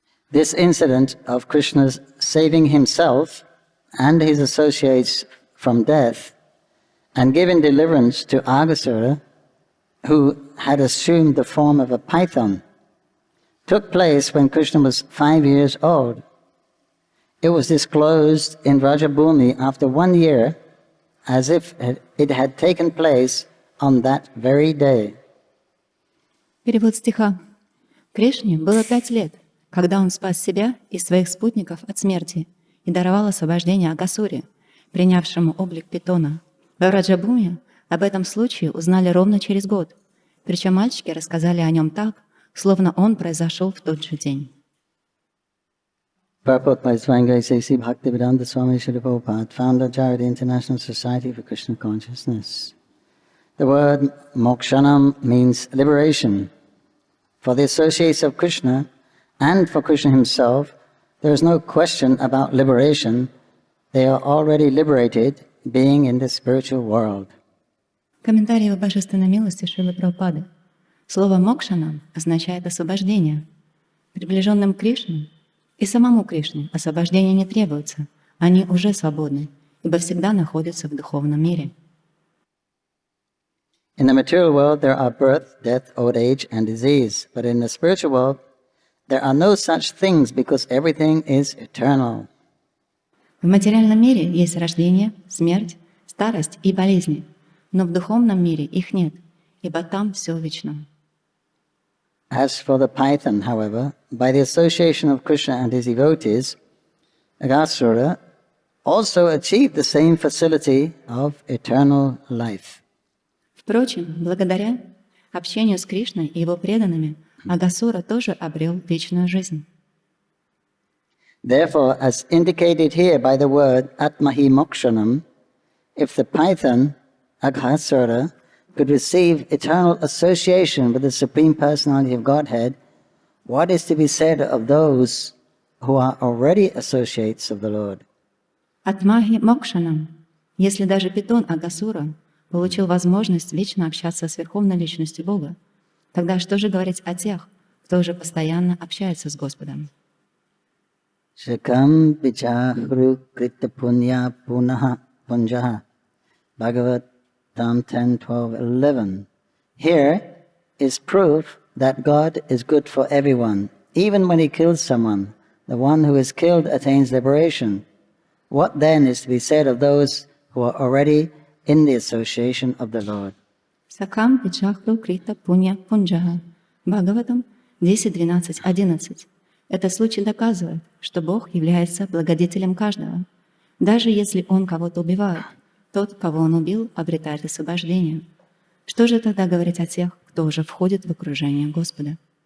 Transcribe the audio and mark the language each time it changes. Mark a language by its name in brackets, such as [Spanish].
[English] This incident of Krishna's saving himself and his associates from death and giving deliverance to Aghasura, who had assumed the form of a python, took place when Krishna was 5 years old. It was disclosed in Vrajabhumi after 1 year, as if it had taken place on that very day. [Russian] Перевод стиха. Кришне было 5 лет, когда он спас себя и своих спутников от смерти и даровал освобождение Агасуре, принявшему облик питона. Во Враджабхуме об этом случае узнали ровно через год, причем мальчики рассказали о нем так, словно он произошел в тот же день. [English] Purport by Swami Sri Bhaktivedanta Swami Srila Prabhupada, founder of Charity International Society for Krishna Consciousness. The word mokshanam means liberation. For the associates of Krishna and for Krishna himself, there is no question about liberation. They are already liberated, being in the spiritual world. [Russian] Комментарий Его Божественной милости Шрилы Прабхупады. Слово «мокшанам» означает освобождение. Приближенным к Кришне и самому Кришне освобождение не требуется. Они уже свободны, ибо всегда находятся в духовном мире. [English] In the material world, there are birth, death, old age, and disease. But in the spiritual world, there are no such things because everything is eternal. [Russian] В материальном мире есть рождение, смерть, старость и болезни, но в духовном мире их нет, ибо там все вечно. [English] As for the python, however, by the association of Krishna and his devotees, Aghasura also achieved the same facility of eternal life. [Russian] Впрочем, благодаря общению с Кришной и его преданными, Агасура тоже обрел вечную жизнь. [English] Therefore, as indicated here by the word Atmahi Mokshanam, if the python, Aghasura, could receive eternal association with the Supreme Personality of Godhead, what is to be said of those who are already associates of the Lord? [Sanskrit] Атмахи мокшанам. [Russian] Если даже питон Агасура получил возможность вечно общаться с Верховной Личностью Бога, тогда что же говорить о тех, кто уже постоянно общается с Господом? Cpикер krita punya punaha punjaha. [English] Bhagavatam 10, 12, 11. Here is proof that God is good for everyone. Even when he kills someone, the one who is killed attains liberation. What then is to be said of those who are already in the association of the Lord? [Sanskrit] Сакам Пиджахру Крита Пунья Пунджаха. Бхагаватам 10, 12, 11. [Russian] Этот случай доказывает, что Бог является благодетелем каждого. Даже если Он кого-то убивает, тот, кого Он убил, обретает освобождение. Что же тогда говорить о тех, кто уже входит в окружение Господа?